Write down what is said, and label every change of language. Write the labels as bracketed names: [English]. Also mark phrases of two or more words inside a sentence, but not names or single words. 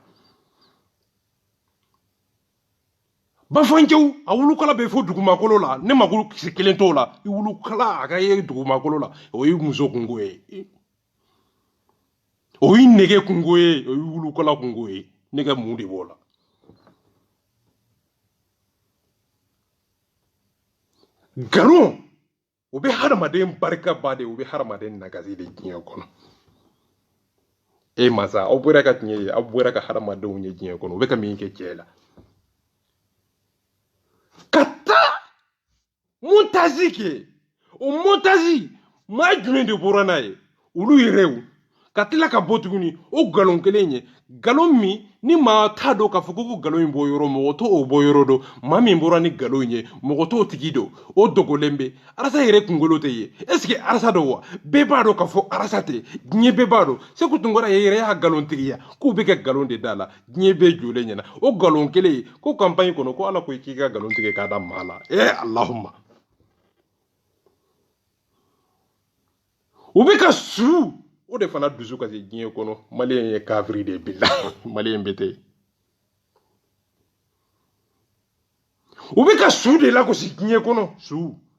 [Bambara] Bafancɛw a wulukala bɛ fo dugumakolo la ne mako kisɛ kelen t'o la i wulukala a ka ye dugumakolo la o y'i muso kungo ye o y'i nege kungo ye o y'i wulukala kungo ye ne ka mun de b'o la nkalon o bɛ hadamaden barika ba de o bɛ hadamaden nagasi de diɲɛ kɔnɔ masa aw bɔra ka tiɲɛ ye aw bɔra ka hadamadenw ye diɲɛ kɔnɔ o bɛ ka min kɛ cɛ la Kata montazi ke o montazi ma jumɛn de bɔra n'a ye olu yɛrɛw ka tila ka bɔ tuguni o galon kelen ye galon min ni maa t'a dɔn k'a fɔ ko galon in bɔ yɔrɔ mɔgɔ t'o bɔ yɔrɔ dɔn maa min bɔra ni galon ye mɔgɔ t'o tigi dɔn o dogolen bɛ arasa yɛrɛ kunkolo tɛ ye [French] est-ce que [Bambara] arasa dɔn wa bɛɛ b'a dɔn k'a fɔ arasa tɛ diɲɛ bɛɛ b'a dɔn Segu Tunkara yɛrɛ y'a galon tigiya k'u bɛ kɛ galon de da la diɲɛ bɛɛ jɔlen ɲɛna o galon kelen ye ko campagne kɔnɔ ko ala ko i k'i ka galon tigɛ k'a da maa la Allahumma u bɛ ka su o de fana dusu kasi diɲɛ kɔnɔ maliyɛn ye kafiri de bila maliyɛn bɛ tɛ u bɛ ka su de lagosi diɲɛ kɔnɔ su